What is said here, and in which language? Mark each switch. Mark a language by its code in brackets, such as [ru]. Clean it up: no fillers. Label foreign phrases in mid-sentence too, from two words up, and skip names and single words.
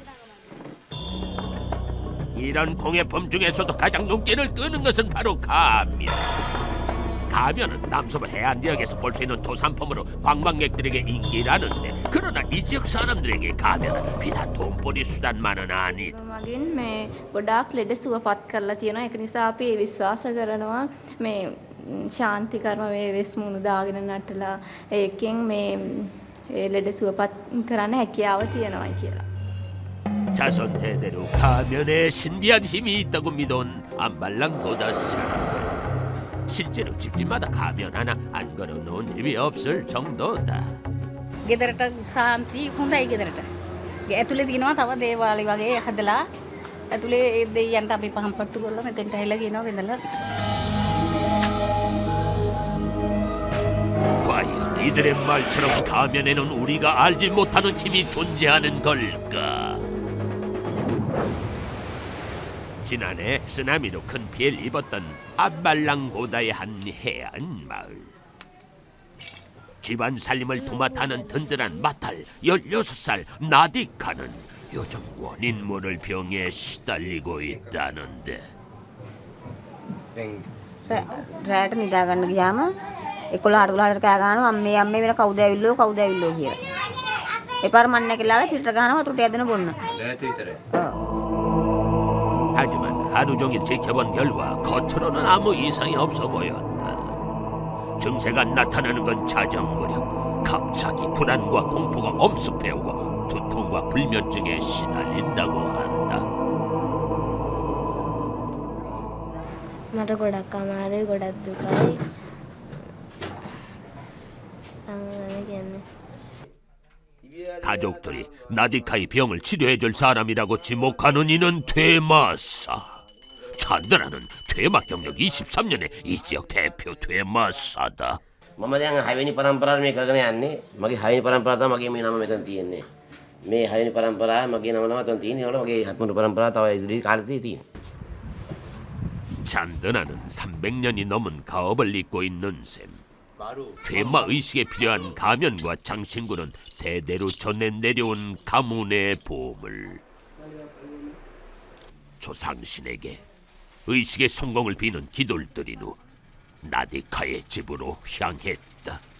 [ko] 이런 공예품 중에서도 가장 눈길을 끄는 것은 바로 가면. 가면은 남서부 해안 지역에서 볼 수 있는 토산품으로 관광객들에게 인기라는데, 그러나 이 지역 사람들에게 가면은 비단 돈벌이 수단만은 아니다. [si] මගින් මේ ගොඩාක් ලෙඩ සුවපත් කරලා තියෙනවා. ඒක නිසා අපි විශ්වාස කරනවා මේ ශාන්ති කර්ම මේ වෙස් මුණු දාගෙන නටලා ඒකෙන් මේ ලෙඩ සුවපත් කරන්න හැකියාව තියෙනවා කියලා. [ko] 자손 대대로 가면에 신비한 힘이 있다고 믿어온 암발랑고다 사람들. 실제로 집집마다 가면 하나 안 걸어놓은 집이 없을 정도다. [si] ගෙදරට සාන්ති හොඳයි ගෙදරට. ඇතුලේ තියෙනවා තව දේවාලි වගේ හදලා ඇතුලේ ඒ දෙයියන්ට අපි පහන් පත්තු කරලා මෙතෙන්ට ඇවිල්ලා කියනවා වෙනදලා. [ko] 과연 이들의 말처럼 가면에는 우리가 알지 못하는 힘이 존재하는 걸까? 지난해 쓰나미로 큰 피해를 입었던 암발랑고다의 한 해안 마을. 집안 살림을 도맡아는 든든한 마탈 16살 나디카는 요즘 원인 모를 병에 시달리고 있다는데. [si] රැට නිදා ගන්න ගියාම 11ට 12ට කෑ ගහනවා අම්මේ වෙන කවුද ඇවිල්ලෝ කියලා. එපාර මන්නේ කියලා පිටට ගහනවා වතුරට ඇදෙන බොන්න. නැති විතරයි. [ko] 하지만 하루 종일 지켜본 결과 겉으로는 아무 이상이 없어 보였다. 증세가 나타나는 건 자정 무렵 갑자기 불안과 공포가 엄습해오고 두통과 불면증에 시달린다고 한다. [si] මට ගොඩක් අමාරුයි ගොඩක් දුකයි. කියන්නේ [ko] 가족들이 나디카의 병을 치료해줄 사람이라고 지목하는 이는 퇴마사. 찬드라는 퇴마 경력 23년의 이 지역 대표 퇴마사다. [si] මම දැන් 6වෙනි පරම්පරාව මේ කරගෙන යන්නේ. මගේ 6වෙනි පරම්පරාව තමයි මගේ මේ නම මෙතන තියෙන්නේ. මේ 6වෙනි පරම්පරාව මගේ නම මෙතන තියෙන්නේ. ඒකට මගේ 7වෙනි පරම්පරාව තව ඉදිරි කාලෙදී තියෙන්නේ. [ko] 찬드라는 300년이 넘은 가업을 잇고 있는 셈. 퇴마 의식에 필요한 가면과 장신구는 대대로 전해 내려온 가문의 보물. 조상신에게 의식의 성공을 비는 기도를 드린 후 나디카의 집으로 향했다.